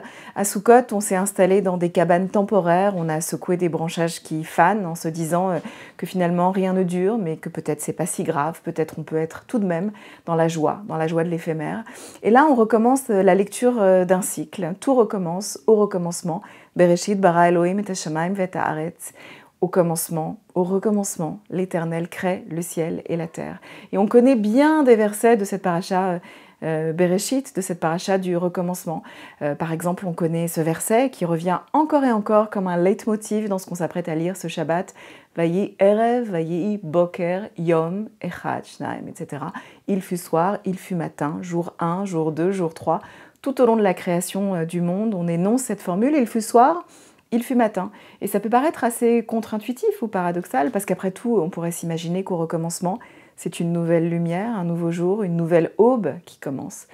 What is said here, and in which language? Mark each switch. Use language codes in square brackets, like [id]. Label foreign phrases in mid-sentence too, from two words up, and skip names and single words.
[fr] À Sukkot, on s'est installé dans des cabanes temporaires, on a secoué des branchages qui fanent en se disant que finalement rien ne dure, mais que peut-être c'est pas si grave, peut-être on peut être tout de même dans la joie de l'éphémère. Et là, on recommence la lecture d'un cycle. Tout recommence au recommencement. [he] בראשית ברא אלוהים את השמים ואת הארץ. [fr] Au commencement, au recommencement, l'Éternel crée le ciel et la terre. Et on connaît bien des versets de cette paracha Bereshit, de cette paracha du recommencement. Par exemple, on connaît ce verset qui revient encore et encore comme un leitmotiv dans ce qu'on s'apprête à lire ce Shabbat. [he] ויהי ערב, ויהי בוקר, יום, אחד, שניים, [fr] etc. Il fut soir, il fut matin, jour 1, jour 2, jour 3. Tout au long de la création du monde, on énonce cette formule, il fut soir, il fut matin. Et ça peut paraître assez contre-intuitif ou paradoxal, parce qu'après tout, on pourrait s'imaginer qu'au recommencement, c'est une nouvelle lumière, un nouveau jour, une nouvelle aube qui commence.